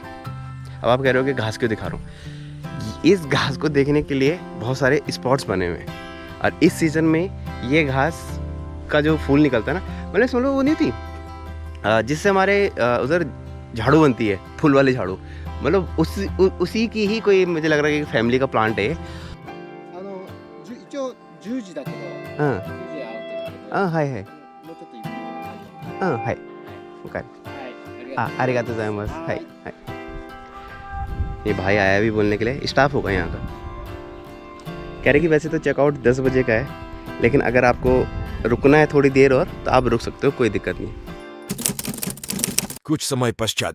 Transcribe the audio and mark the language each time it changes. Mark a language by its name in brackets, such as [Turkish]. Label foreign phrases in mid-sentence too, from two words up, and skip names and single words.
[Hindi] अब आप कह रहे हो कि घास क्यों दिखा रहा हूँ, इस घास को देखने के लिए बहुत सारे स्पॉट्स बने हुए हैं और इस सीज़न में ये घास का जो फूल निकलता है ना, मतलब समझ लो वो नहीं थी जिससे हमारे उधर झाड़ू बनती है, फूल वाली झाड़ू, मतलब उसी की ही कोई मुझे लग रहा है कि फैमिली का प्लांट है। [Japanese] 一応10時だけど、 [Hindi] हाँ [Japanese] 10時会うけど、 हाँ はい はいもうちょっとゆっくり。 [Hindi] हाँ हाय ओके [Japanese] はい、ありがとうございます はい はい. [Hindi] ये भाई आया भी बोलने के लिए, स्टाफ होगा यहाँ का। कह रहे कि वैसे तो चेकआउट 10 बजे का है, लेकिन अगर आपको रुकना है थोड़ी देर और तो आप रुक सकते हो, कोई दिक्कत नहीं। कुछ समय पश्चात